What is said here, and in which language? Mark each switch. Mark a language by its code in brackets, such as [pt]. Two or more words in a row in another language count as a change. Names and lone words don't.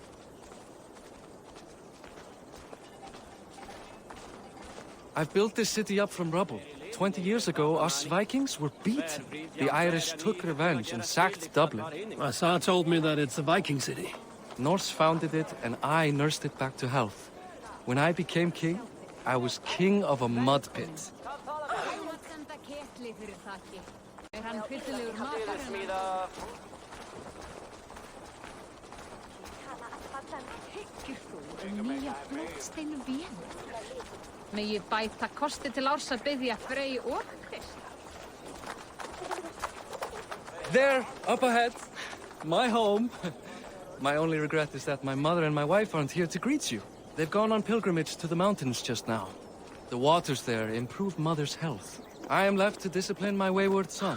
[en] I've built this city up from rubble. 20 years ago, us Vikings were beaten. The Irish took revenge and sacked Dublin. Assad told me that it's a Viking city. Norse founded it, and I nursed it back to health. When I became king, I was king of a mud pit. [is] Megi bæta kosti til árs að biðja Frey og Krist. [en] There, up ahead, my home. My only regret is that my mother and my wife aren't here to greet you. They've gone on pilgrimage to the mountains just now. The waters there improve mother's health. I am left to discipline my wayward son.